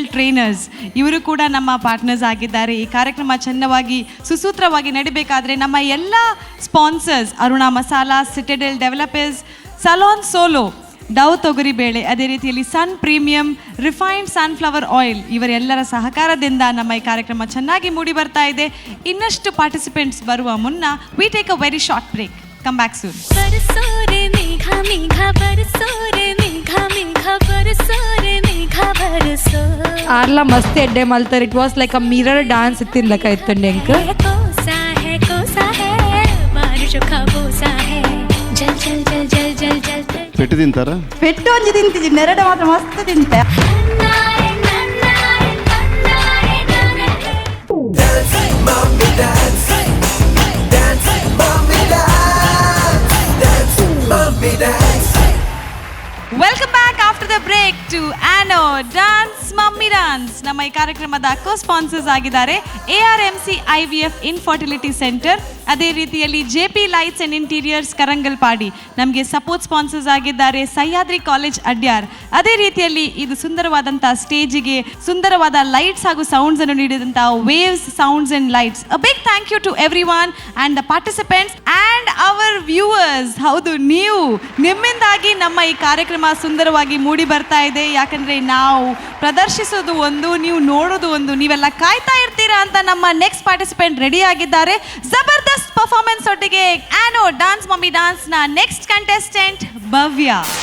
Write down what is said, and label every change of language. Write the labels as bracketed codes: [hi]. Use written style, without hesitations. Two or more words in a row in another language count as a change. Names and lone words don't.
[kn] ಟ್ರೈನರ್ಸ್ ಇವರು ಕೂಡ ನಮ್ಮ ಪಾರ್ಟ್ನರ್ಸ್ ಆಗಿದ್ದಾರೆ ಈ ಕಾರ್ಯಕ್ರಮ ಚೆನ್ನವಾಗಿ ಸುಸೂತ್ರವಾಗಿ ನಡಿಬೇಕಾದ್ರೆ ನಮ್ಮ ಎಲ್ಲ ಸ್ಪಾನ್ಸರ್ಸ್ ಅರುಣಾ ಮಸಾಲಾ ಸಿಟೆಡೆಲ್ ಡೆವಲಪರ್ಸ್ ಸಲೋನ್ ಸೋಲೋ ಡವ್ ತೊಗರಿಬೇಳೆ ಅದೇ ರೀತಿಯಲ್ಲಿ ಸನ್ ಪ್ರೀಮಿಯಂ ರಿಫೈನ್ಡ್ ಸನ್ಫ್ಲವರ್ ಆಯಿಲ್ ಇವರೆಲ್ಲರ ಸಹಕಾರದಿಂದ ನಮ್ಮ ಈ ಕಾರ್ಯಕ್ರಮ ಚೆನ್ನಾಗಿ ಮೂಡಿ ಬರ್ತಾ ಇದೆ ಇನ್ನಷ್ಟು ಪಾರ್ಟಿಸಿಪೆಂಟ್ಸ್ ಬರುವ ಮುನ್ನ [en] We take a very short break come back soon [tcy] ಆರ್ಲ ಮಸ್ತ್ ಎಡ್ಡೆ ಮಲ್ತಾರೆ [en] It was like a mirror dance [tcy] ಇತ್ತಿರ್ಲಕ ಇತ್ತಂಡೆ ಎಂಕ್ ಪೆಟ್ಟು ತಿಂತಾರ ಪೆಟ್ಟು ಒಂಜಿ ತಿಂತಿದ್ದಿ ನೆರಡ ಮಾತ್ರ ಮಸ್ತ್ ತಿಂತ [en] Welcome back after the break to [kn] ಆ್ಯನೋ ಡಾನ್ಸ್ ಮಮ್ಮಿ ಡಾನ್ಸ್ ನಮ್ಮ ಈ ಕಾರ್ಯಕ್ರಮದ [en] co sponsors [kn] ಆಗಿದ್ದಾರೆ ARMC IVF ಇನ್ಫರ್ಟಿಲಿಟಿ ಸೆಂಟರ್ ಅದೇ ರೀತಿಯಲ್ಲಿ JP ಲೈಟ್ಸ್ ಆ್ಯಂಡ್ ಇಂಟೀರಿಯರ್ಸ್ ಕರಂಗಲ್ಪಾಡಿ ನಮಗೆ [en] support sponsors [kn] ಆಗಿದ್ದಾರೆ ಸಹ್ಯಾದ್ರಿ ಕಾಲೇಜ್ ಅಡ್ಯಾರ್ ಅದೇ ರೀತಿಯಲ್ಲಿ ಇದು ಸುಂದರವಾದಂಥ ಸ್ಟೇಜಿಗೆ ಸುಂದರವಾದ ಲೈಟ್ಸ್ ಹಾಗೂ ಸೌಂಡ್ಸ್ ಅನ್ನು ನೀಡಿದಂಥ ವೇವ್ಸ್ ಸೌಂಡ್ಸ್ ಆ್ಯಂಡ್ ಲೈಟ್ಸ್ [en] A big thank you to every one and the participants and our viewers [kn] ಹೌದು ನೀವು ನಿಮ್ಮಿಂದಾಗಿ ನಮ್ಮ ಈ ಕಾರ್ಯಕ್ರಮ ಸುಂದರವಾಗಿ ಮೂಡಿ ಬರ್ತಾ ಇದೆ ಯಾಕಂದರೆ ನಾವು ಪ್ರದರ್ಶಿಸೋದು ಒಂದು ನೀವು ನೋಡೋದು ಒಂದು ನೀವೆಲ್ಲ ಕಾಯ್ತಾ ಇರ್ತೀರಾ ಅಂತ ನಮ್ಮ [en] next participant [kn] ರೆಡಿ ಆಗಿದ್ದಾರೆ ಜಬರ್ದಸ್ತ್ ಪರ್ಫಾರ್ಮೆನ್ಸ್ ಒಟ್ಟಿಗೆ ಆ್ಯನೋ ಡಾನ್ಸ್ ಮಮ್ಮಿ ಡಾನ್ಸ್ನ [en] next contestant [kn] ಭವ್ಯ